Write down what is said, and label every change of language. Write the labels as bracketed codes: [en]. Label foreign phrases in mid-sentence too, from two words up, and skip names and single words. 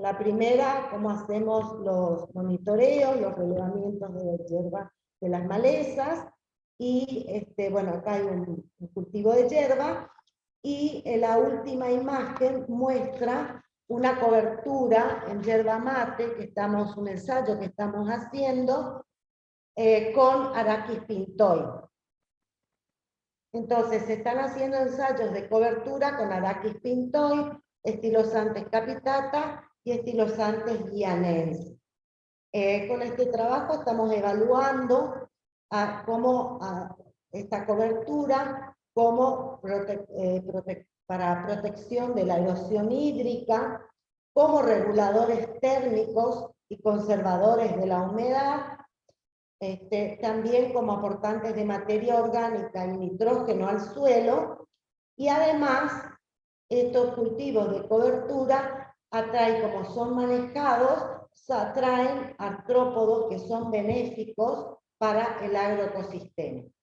[es] la primera cómo hacemos los monitoreos, los relevamientos de hierba de las malezas, y bueno, acá hay un cultivo de hierba, y en la última imagen muestra una cobertura en yerba mate, un ensayo que estamos haciendo con Arachis pintoi. Entonces se están haciendo ensayos de cobertura con Arakis pintoi, Stylosantes capitata y Stylosantes guianensis. Con este trabajo estamos evaluando cómo esta cobertura como para protección de la erosión hídrica, como reguladores térmicos y conservadores de la humedad, también como aportantes de materia orgánica y nitrógeno al suelo, y además estos cultivos de cobertura atraen, como son manejados, atraen artrópodos que son benéficos para el agroecosistema.